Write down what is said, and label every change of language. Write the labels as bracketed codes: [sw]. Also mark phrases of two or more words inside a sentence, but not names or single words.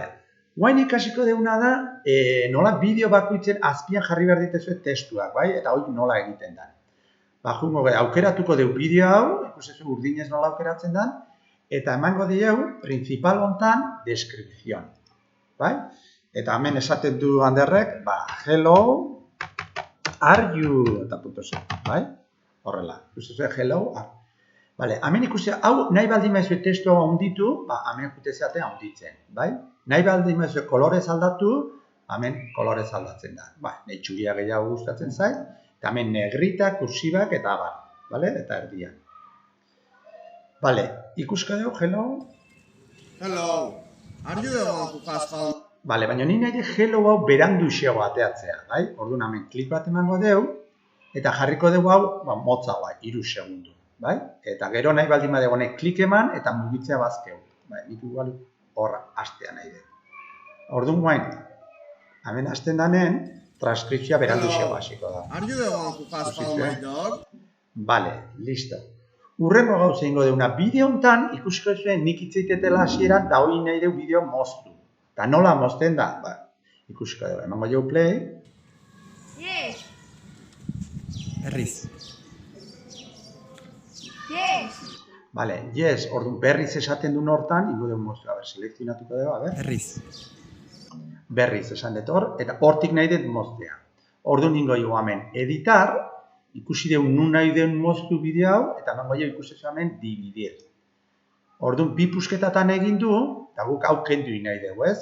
[eu] Guain ikasiko deuna da, nola bideo bakoitzen azpian jarri behar dituzue testuak, bai? Eta hori nola egiten da. Jungo aukeratuko deu bideo hau, ikusten zuen urdinez nola aukeratzen da, eta emango dieu, principal hontan, descripción. Bai? Eta hemen esaten du Anderrek, [en] hello, are you, [eu] eta puntosen, bai? Horrela, ikusten zuen, hello, Bale, hemen ikusten, hau nahi baldin maizue testu hau handitu, hemen jutezeaten handitzen, bai? Nahi baldin maizue kolorez aldatu, hemen kolorez aldatzen da. Nahi txuria gehiago gustatzen zait, eta hemen negrita, kursibak eta abar, bale? Eta erdian. Bale, ikuska dugu, [en] hello? Hello! Are you the one who has found... [eu] Bale, baina ni nahi hello hau berandu xego ateatzea, bai? Orduan hemen klik bat emango dugu, eta jarriko dugu hau, motza hau, 3 segundu, bai? Eta gero nahi baldin badego honek klik eman, eta mugitzea bazkeu. Bai, nik igual hor hastea nahi dugu. Orduan guain, hemen hasten danen, transkripzioa berandu xego hasiko da. [en] Are you the one who has found my dog? [eu] Bale, listo. Urrengo gauza ingo deuna, bideo hontan ikusiko zuen nik itzeitetela hasieran, da hori nahi dugu bideo moztu. Eta nola mozten da? Ikusiko dugu, emango jau play. [en] Yes. [eu] Berriz. [en] Yes. [eu] Bale, yes, orduan berriz esaten duen hortan, ingo dugu moztu, selekzionatuko dugu, Berriz. Berriz esan dut hor, eta hortik nahi dut moztea. Orduan ingo dugu hemen editar, ikusi dugu nun nahi duen moztu bideo hau, eta emango dugu ikusi dugu hemen dividir. Orduan, bi pusketatan egin du, eta guk hau kendu nahi dugu, ez?